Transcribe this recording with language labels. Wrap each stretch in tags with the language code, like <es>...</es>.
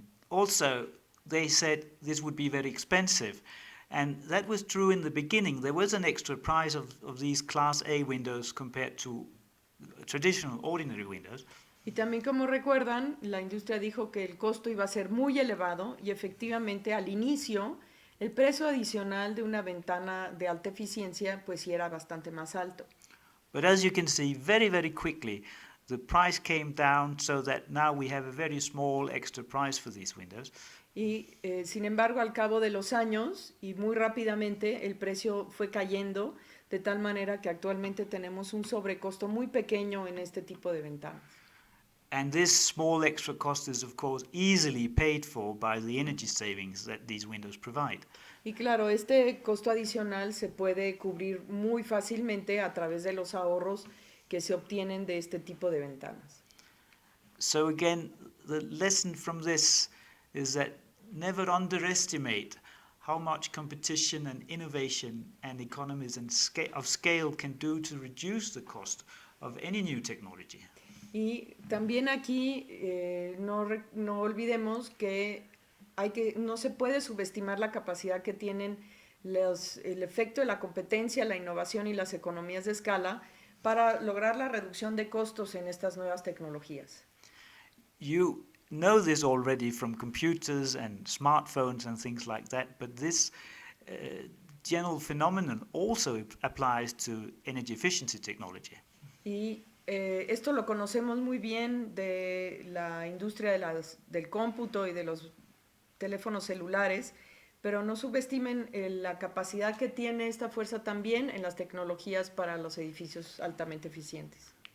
<en>Also, they said this would be very expensive. And that was true in the beginning. There was an extra price of these Class A windows compared to traditional ordinary windows.</en> <es>Y también, como recuerdan, la industria dijo que el costo iba a ser muy elevado y efectivamente al inicio el precio adicional de una ventana de alta eficiencia pues sí era bastante más alto.</es> <en>But as you can see, very, very quickly, the price came down so that now we have a very small extra price for these windows.</en> <es>Y sin embargo, al cabo de los años y muy rápidamente el precio fue cayendo de tal manera que actualmente tenemos un sobrecosto muy pequeño en este tipo de ventanas.</es> <en>And this small extra cost is, of course, easily paid for by the energy savings that these windows provide.</en> <es>Y claro, este costo adicional se puede cubrir muy fácilmente a través de los ahorros que se obtienen de este tipo de ventanas.</es> <en>So again, the lesson from this is that never underestimate how much competition and innovation and economies of scale can do to reduce the cost of any new technology.</en> <es>Y también aquí no olvidemos que no se puede subestimar la capacidad que tienen el efecto de la competencia, la innovación y las economías de escala para lograr la reducción de costos en estas nuevas tecnologías.</es> <en>You know this already from computers and smartphones and things like that, but this general phenomenon also applies to energy efficiency technology.</en> <es>Y esto lo conocemos muy bien de la industria del cómputo y de los teléfonos celulares, pero no subestimen la capacidad que tiene esta fuerza también en las tecnologías para los edificios altamente eficientes.</es>